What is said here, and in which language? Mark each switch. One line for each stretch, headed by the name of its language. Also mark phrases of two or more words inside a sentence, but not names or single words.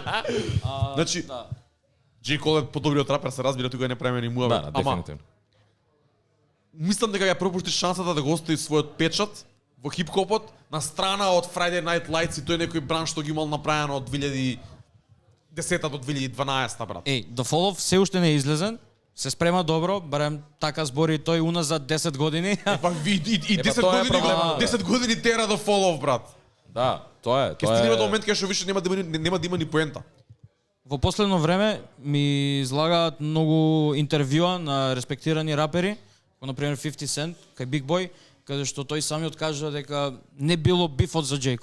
Macedonian: Значи J. Cole е подобриот рапер, се разбира, тука не правиме ни муавет, Да, ама дефинитивно. мислам дека ја пропушти шансата да го остави својот печат во хип-хопот на страна од Friday Night Lights и тој некој бранд што ги имал направено од 2010 до 2012, брат. The Fall of се уште не е излезен, се спрема добро, барем така збори тој уназад 10 години. Па и 10 тоа е години, проблемот, 10 години тера до Fall of, брат. Да, тоа е. Ќе стигне до момент кај што више нема да има ни поента. Во последно време ми излагаат многу интервјуа на респектирани рапери, како например 50 Cent, кај Big Boy, каде што тој самиот кажа дека не било бифот за J.